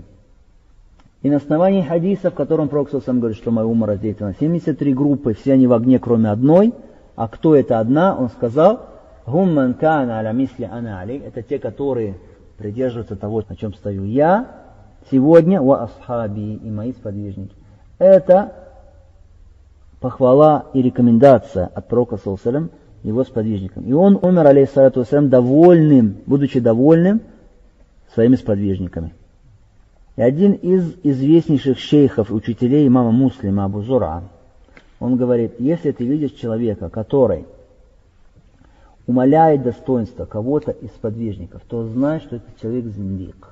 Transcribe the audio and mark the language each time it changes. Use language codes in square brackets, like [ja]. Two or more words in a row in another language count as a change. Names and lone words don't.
[ru] И на основании хадиса, в котором пророк [ar] صلى الله عليه وسلم [ru] говорит, что моя умма разделится на 73 группы, все они в огне, кроме одной. А кто это одна? Он сказал, [ar] «هم من كان على مثل أنا علي». [ru] Это те, которые придерживаются того, на чем стою я сегодня, [ar] وأصحابي, [ru] и мои сподвижники. Это похвала и рекомендация от пророка [ar] صلى الله عليه وسلم [ru] его сподвижникам. И он умер, [ar] عليه الصلاة والسلام, [ru] довольным, будучи довольным своими сподвижниками. И один из известнейших шейхов, учителей имама Муслима, Абу Зур'a, он говорит, если ты видишь человека, который умаляет достоинство кого-то из сподвижников, то знай, что этот человек зиндик.